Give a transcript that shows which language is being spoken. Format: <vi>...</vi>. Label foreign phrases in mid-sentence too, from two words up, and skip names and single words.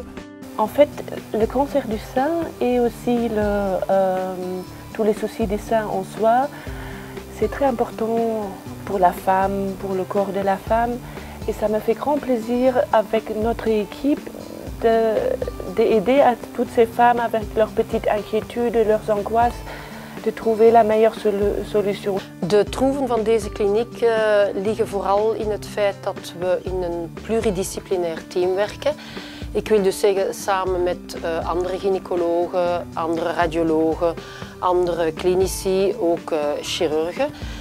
<fr>En fait, le cancer du sein et aussi tous les soucis des seins en soi, c'est très important pour la femme, pour le corps de la femme. Et ça me fait grand plaisir avec notre équipe d'aider à toutes ces femmes avec leurs petites inquiétudes, leurs angoisses, de trouver la meilleure solution.</fr> <nl>De troeven van deze kliniek liggen vooral in het feit dat we in een pluridisciplinair team werken. Ik wil dus zeggen samen met andere gynaecologen, andere radiologen, andere klinici, ook chirurgen.</nl>